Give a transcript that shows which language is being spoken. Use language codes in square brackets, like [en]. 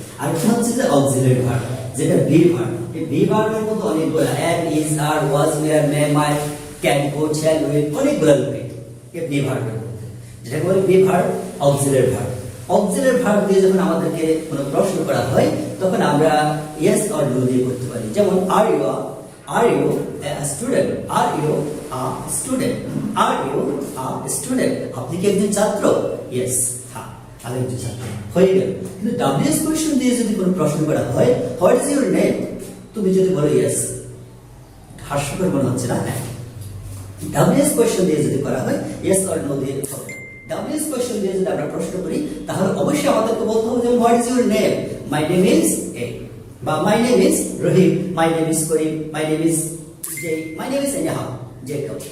[bn] আর একটা হচ্ছে যে অক্সিলারি ভার্ব, যেটা বি ভার্ব। এই বি ভার্বের মধ্যে অনেকগুলো am, is, are, was, were, may, might, can, could, shall, will, অনেকগুলো রূপে এই বি ভার্বের মধ্যে, যেটাকে বলে be verb, auxiliary verb. Auxiliary verb দিয়ে যখন আমাদেরকে কোনো প্রশ্ন করা হয় তখন আমরা ইয়েস অর নো দিয়ে করতে পারি। [en] যেমন are you a student, are you a student, are you a student, [bn] আপনি কি একজন ছাত্র? ইয়েস, হ্যাঁ আমি একজন ছাত্র, হয়ে গেল। কিন্তু WH কোশ্চেন দিয়ে যদি কোনো প্রশ্ন করা হয়, [en] what is your name, [bn] তুমি যদি বলো ইয়েস, হাস্যকর মনে হচ্ছে না? হ্যাঁ। WH কোশ্চেন দিয়ে যদি করা হয়, ইয়েস অর নো দিয়ে হবে। WH কোশ্চেন দিয়ে যদি আমরা প্রশ্ন করি তাহলে অবশ্যই আমাদেরকে বলতে হবে যে [en] what is your name, my name is A, [bn] বা [en] my name is Rahim, my name is Karim, my name is J, my name is anyhow, [bn] যে কেউ।